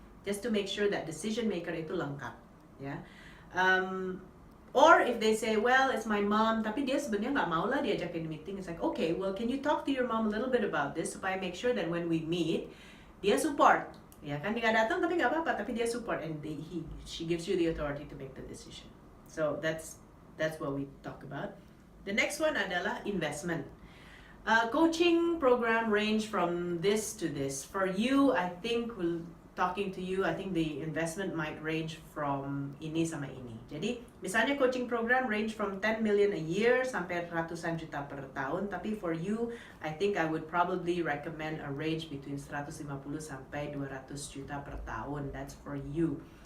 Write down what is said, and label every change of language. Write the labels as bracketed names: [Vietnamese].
[English] Just to make sure that decision maker [Indonesian] itu lengkap, ya. [English] Or if they say, well, it's my mom, [Indonesian] tapi dia sebenarnya nggak mau lah diajakin meeting. [English] It's like, okay, well, can you talk to your mom a little bit about this supaya make sure that when we meet, [Indonesian] dia support, ya kan? Dia nggak datang tapi nggak apa-apa, tapi dia support [English] and she gives you the authority to make the decision. So that's what we talk about. The next one adalah investment. Coaching program range from this to this. For you, I think talking to you, I think the investment might range from [Indonesian] ini sama ini. Jadi, misalnya [English] coaching program range from 10 million a year [Indonesian] sampai ratusan juta per tahun. [English] Tapi for you, I think I would probably recommend a range between 150 [Indonesian] sampai 200 juta per tahun. [English] That's for you.